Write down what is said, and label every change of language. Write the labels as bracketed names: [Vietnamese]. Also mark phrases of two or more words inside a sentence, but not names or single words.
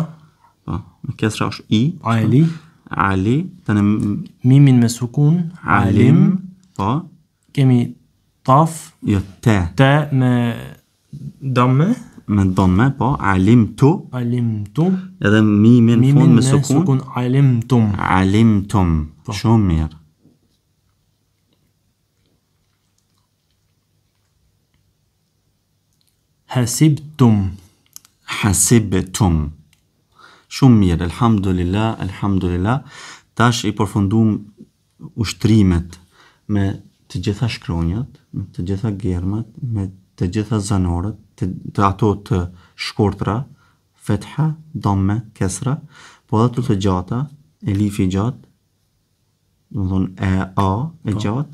[Albanian] Po, me kesra është i. ali, Ali, tani mimin me sukun, alim, po, kemi taf, jo te, te me damme, me dhamme, po, alimtu, alimtum, edhe mimin mimin fund me me sukun, sukun, alimtum. alimtum. Shumë mirë. Hasibtum. Hasibtum. Shumë mirë, elhamdulillah, elhamdulillah. Tash i përfundum ushtrimet me të gjitha shkronjat, me të gjitha germat, me të gjitha zanorët, të ato të shkurtra, fetha, dhamme, kesra, po edhe të gjata, elif i gjatë, do të thonë e a e gjatë,